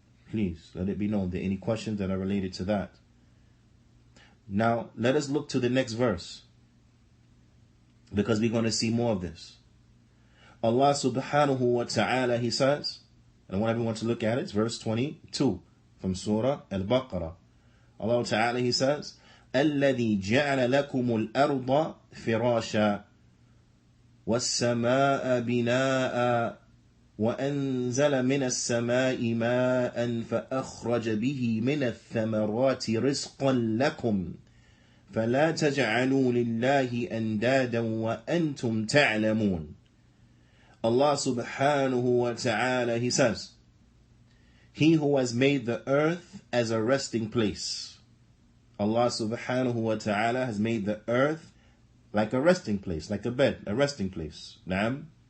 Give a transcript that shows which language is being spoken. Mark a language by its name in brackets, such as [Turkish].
[English] Please let it be known. There are any questions that are related to that. Now, let us look to the next verse, because we're going to see more of this. Allah subhanahu wa ta'ala, He says, and I want everyone to look at it, it's verse 22 from Surah Al-Baqarah. Allah ta'ala, He says, [Arabic] الَّذِي جَعَلَ لَكُمُ الْأَرْضَ فِرَاشًا وَالسَّمَاءَ بِنَاءً وَأَنزَلَ مِنَ السَّمَاءِ مَاءً فَأَخْرَجَ بِهِ مِنَ الثَّمَرَاتِ رِزْقًا لَكُمْ فَلَا تَجْعَلُوا لِلَّهِ أَنْدَادًا وَأَنْتُمْ تَعْلَمُونَ. [English] Allah subhanahu wa ta'ala, He says, He who has made the earth as a resting place. Allah subhanahu wa ta'ala has made the earth like a resting place, like a bed, a resting place. Naam.